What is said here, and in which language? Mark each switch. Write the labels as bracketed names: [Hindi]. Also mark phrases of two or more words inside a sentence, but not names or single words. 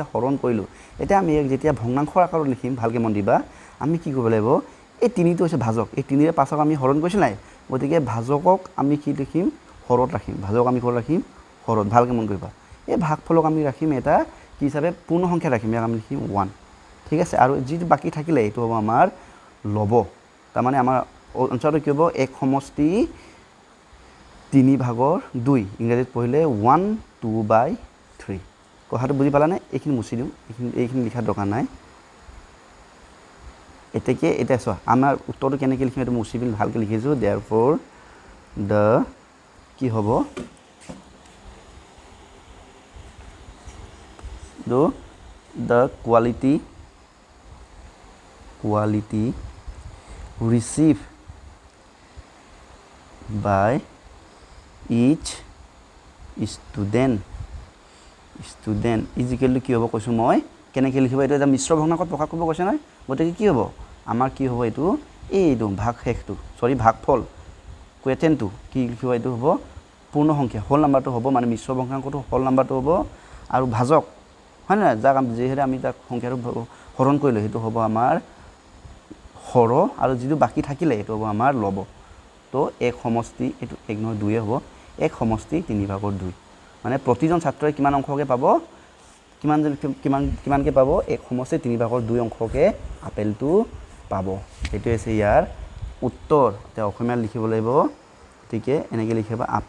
[Assamese] হৰণ কৰিলোঁ এতিয়া আমি যেতিয়া ভগ্নাংশৰ আকাৰত লিখিম ভালকৈ মন দিবা আমি কি কৰিব লাগিব এই 3টো হৈছে ভাজক এই 3ৰে 5ক আমি হৰণ কৰিছোঁ নাই গতিকে ভাজকক আমি কি লিখিম হৰত ৰাখিম ভাজক আমি ক'ত ৰাখিম হৰত ভালকৈ মন কৰিবা এই ভাগফলক আমি ৰাখিম এটা কি হিচাপে পূৰ্ণ সংখ্যা ৰাখিম ইয়াক আমি লিখিম 1 ঠিক আছে আৰু যিটো বাকী থাকিলে এইটো হ'ব আমাৰ লব তাৰমানে আমাৰ অঞ্চলটো কি হ'ব 1 সমষ্টি 3/2 ইংৰাজীত পঢ়িলে 1/2/3 কথাটো বুজি পালানে এইখিনি মুচি দিওঁ এইখিনি লিখাৰ দৰকাৰ নাই এতিয়া চোৱা আমাৰ উত্তৰটো কেনেকৈ লিখিম এইটো মুচি পিনি ভালকৈ লিখিছোঁ [English] therefore the [Assamese] কি হ'ব [English] the quality received by each student is equal to [Assamese] কি হ'ব কৈছোঁ মই কেনেকৈ লিখিব এইটো এটা মিশ্ৰ ভগ্নাংশত প্ৰকাশ কৰিব কৈছে নহয় গতিকে কি হ'ব আমাৰ কি হ'ব এইটো ভাগ শেষটো ভাগফল কুৱেশ্যনটো কি লিখিব এইটো হ'ব পূৰ্ণ সংখ্যা [English] whole numberটো [Assamese] হ'ব মানে মিশ্ৰ ভগ্নাংশটো [English] whole numberটো [Assamese] হ'ব আৰু ভাজক হয় না যাক যিহেতু আমি তাক সংখ্যাটো হৰণ কৰিলোঁ সেইটো হ'ব আমাৰ হৰ আৰু যিটো বাকী থাকিলে এইটো হ'ব আমাৰ লব তো এক সমষ্টি এইটো 1 নহয় 2 হ'ব এক সমষ্টি 3/2 মানে প্ৰতিজন ছাত্ৰই কিমান অংশকে পাব কিমানকে পাব এক সমষ্টি 3/2 অংশকে আপেলটো পাব এইটো হৈছে ইয়াৰ উত্তৰ তে অসমীয়াত লিখিব লাগিব গতিকে এনেকৈ লিখিব